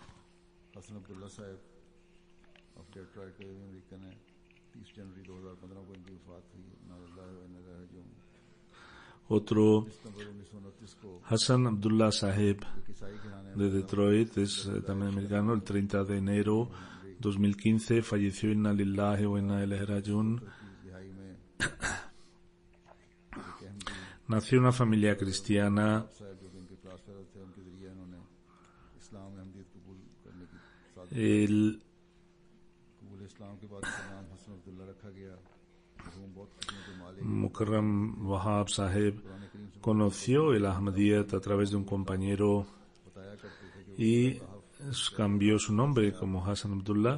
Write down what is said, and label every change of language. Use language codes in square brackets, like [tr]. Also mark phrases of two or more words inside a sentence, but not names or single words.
[es] Otro, Hassan Abdullah Sahib de Detroit, es también americano. El 30 de enero 2015 falleció. [ar] إنا لله وإنا إليه راجعون. [es] Nació en una familia cristiana. El Mukarram Wahab Sahib conoció el Ahmadiyyat a través de un compañero y cambió su nombre como Hassan Abdullah.